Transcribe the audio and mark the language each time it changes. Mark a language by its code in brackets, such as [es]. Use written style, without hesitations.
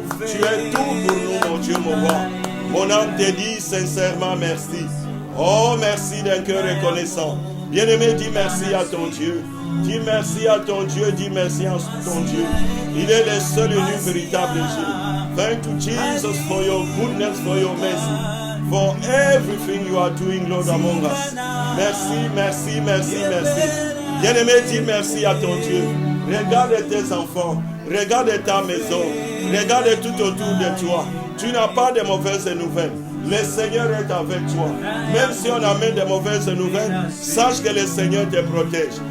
[fr] Tu es tout pour nous, mon Dieu, mon roi. Mon âme te dit sincèrement merci. Oh, merci d'un cœur reconnaissant. Bien-aimé, dis merci à ton Dieu. Dis merci à ton Dieu. Dis merci à ton Dieu. Il est le seul et unique véritable Dieu. [en] Thank you, Jesus, for your goodness, for your mercy, for everything you are doing, Lord, among us. [fr] Merci, merci, merci, merci. Bien-aimé, dis merci à ton Dieu. Regarde tes enfants. Regarde ta maison. Regarde tout autour de toi. Tu n'as pas de mauvaises nouvelles. Le Seigneur est avec toi. Même si on amène de mauvaises nouvelles, sache que le Seigneur te protège.